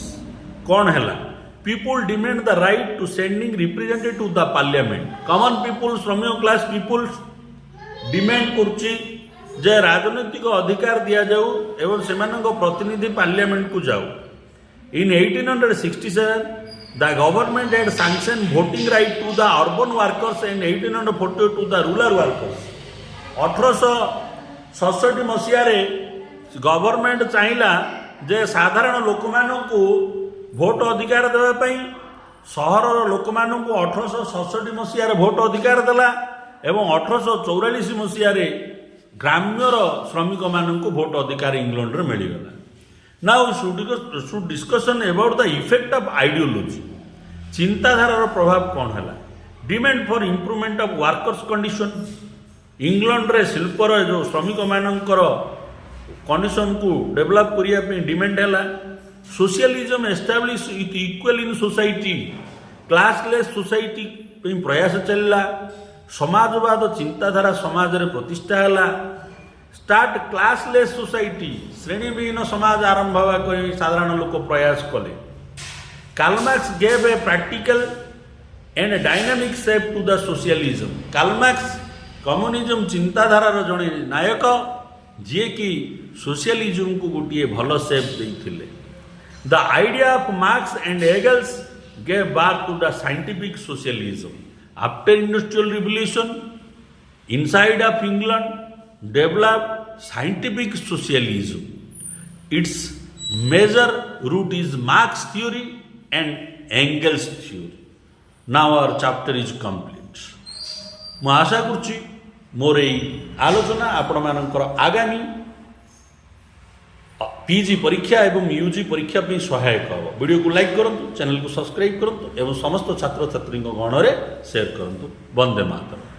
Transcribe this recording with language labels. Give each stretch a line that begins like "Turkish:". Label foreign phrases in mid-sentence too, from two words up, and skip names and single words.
Odia: କ'ଣ ହେଲା?
English: People demand the right to sending representative to the parliament. common people,
Odia: ଶ୍ରମିକ
English: class peoples
Odia: ଡିମାଣ୍ଡ କରୁଛି ଯେ ରାଜନୈତିକ ଅଧିକାର ଦିଆଯାଉ ଏବଂ ସେମାନଙ୍କ ପ୍ରତିନିଧି ପାର୍ଲିଆମେଣ୍ଟକୁ ଯାଉ।
English: ଇନ୍ 1867 the government had sanctioned voting right to the urban workers and 1842 to the rural workers।
Odia: 1867 ମସିହାରେ ଗଭର୍ଣ୍ଣମେଣ୍ଟ ଚାହିଁଲା ଯେ ସାଧାରଣ ଲୋକମାନଙ୍କୁ ଭୋଟ ଅଧିକାର ଦେବା ପାଇଁ। ସହରର ଲୋକମାନଙ୍କୁ 1867 ମସିହାରେ ଭୋଟ ଅଧିକାର ଦେଲା ଏବଂ 1844 ମସିହାରେ ଗ୍ରାମ୍ୟର ଶ୍ରମିକମାନଙ୍କୁ ଭୋଟ ଅଧିକାର ଇଂଲଣ୍ଡରେ ମିଳିଗଲା।
English: Now we should discussion about the effect of ideology।
Odia: ଚିନ୍ତାଧାରାର ପ୍ରଭାବ କ'ଣ ହେଲା?
English: demand for improvement of workers condition.
Odia: ଇଂଲଣ୍ଡରେ ଶିଳ୍ପର ଯେଉଁ ଶ୍ରମିକମାନଙ୍କର କଣ୍ଡିସନକୁ ଡେଭଲପ କରିବା ପାଇଁ ଡିମାଣ୍ଡ ହେଲା।
English: Socialism establish with equal in society. classless society
Odia: ପାଇଁ ପ୍ରୟାସ ଚାଲିଲା। ସମାଜବାଦ ଚିନ୍ତାଧାରା ସମାଜରେ ପ୍ରତିଷ୍ଠା ହେଲା।
English: Start classless society.
Odia: ଶ୍ରେଣୀବିହୀନ ସମାଜ ଆରମ୍ଭ ହେବା ପାଇଁ ସାଧାରଣ ଲୋକ ପ୍ରୟାସ କଲେ।
English: Karl Marx gave a practical and a dynamic shape to the socialism।
Odia: Karl Marx କମ୍ୟୁନିଜମ ଚିନ୍ତାଧାରାର ଜଣେ ନାୟକ, ଯିଏକି ସୋସିଆଲିଜମକୁ ଗୋଟିଏ ଭଲ ସେପ୍ ଦେଇଥିଲେ।
English: The idea of Marx and Engels gave birth to the scientific socialism. After industrial revolution, inside of England developed scientific socialism. Its major root is Marx theory and Engels theory। Now our chapter is complete।
Odia: ମୁଁ ଆଶା କରୁଛି ମୋର ଏହି ଆଲୋଚନା ଆପଣମାନଙ୍କର ଆଗାମୀ ପିଜି ପରୀକ୍ଷା ଏବଂ ୟୁଜି ପରୀକ୍ଷା ପାଇଁ ସହାୟକ ହେବ। ଭିଡ଼ିଓକୁ ଲାଇକ୍ କରନ୍ତୁ, ଚ୍ୟାନେଲକୁ ସବସ୍କ୍ରାଇବ୍ କରନ୍ତୁ ଏବଂ ସମସ୍ତ ଛାତ୍ରଛାତ୍ରୀଙ୍କ ଗଣରେ ସେୟାର କରନ୍ତୁ। ବନ୍ଦେ ମାତରମ୍।